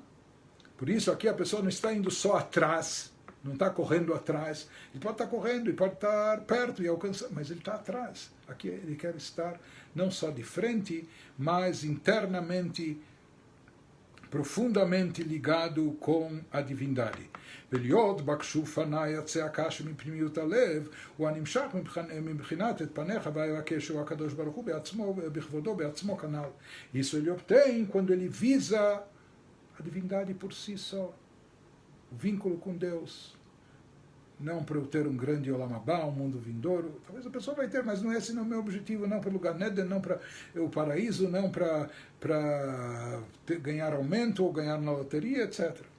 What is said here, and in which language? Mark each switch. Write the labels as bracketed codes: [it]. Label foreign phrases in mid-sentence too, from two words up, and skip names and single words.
[pt] Por isso aqui a pessoa não está indo só atrás, não está correndo atrás. Ele pode estar correndo, ele pode estar perto e alcançando, mas ele está atrás. Aqui ele quer estar não só de frente, mas internamente profundamente ligado com a divindade. [he] ולהיות בקשו פניי הצעקה שמפנימיות הלב, הוא הנמשך מבחינת את פניך ויבקש הוא הקדוש ברוך הוא בעצמו, בכבודו בעצמו כנ"ל. [pt] Isso ele obtém quando ele visa a divindade por si só, o vínculo com Deus. Não para eu ter um grande [he] עולם הבא, [pt] um mundo vindouro. Talvez a pessoa vai ter, mas não é esse o meu objetivo, não para o Gan Eden, não para o paraíso, não para ganhar aumento ou ganhar na loteria, etc.